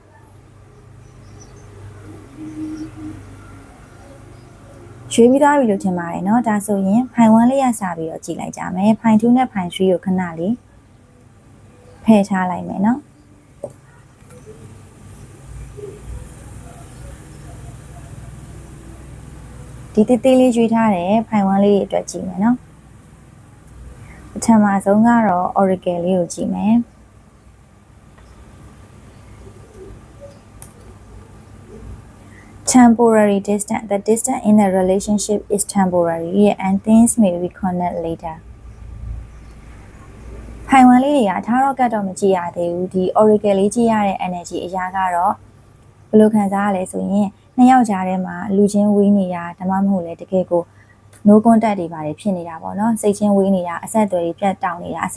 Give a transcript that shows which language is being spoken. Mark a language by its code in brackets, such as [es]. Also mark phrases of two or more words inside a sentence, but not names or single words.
[my] ရွှေပြီးသားပြီလို့ထင်ပါတယ်เนาะဒါဆိုရင်ဖိုင်1လေးရစပြီးတော့ကြည့်လိုက်ကြမယ်ဖိုင်2နဲ့ဖိုင်3ကိုခဏလေးဖယ်ထားလိုက်မယ်เนาะဒီတတိလေးရွေးထားတယ်ဖိုင်1လေးအတွက်ကြည့်မယ်เนาะပထမဆုံးကတော့ oracle လေးကိုကြည့်မယ် [en] temporary distance the distance in the relationship is temporary and things may reconnect later [my] ဖိုင်1လေးတွေကထားတော့ကတော့မကြည့်ရသေးဘူးဒီ oracle လေးကြည့်ရတဲ့ energy အရာကတော့ဘယ်လိုခံစားရလဲဆိုရင်နှစ် ယောက်ကြားထဲမှာလူချင်းဝေးနေတာဒါမှမဟုတ်လေတကယ်ကို [en] no contact [my] တွေပါတယ်ဖြစ်နေတာပေါ့နော်စိတ်ချင်းဝေးနေတာအဆက်အသွယ်တွေပြတ်တောက်နေတာအ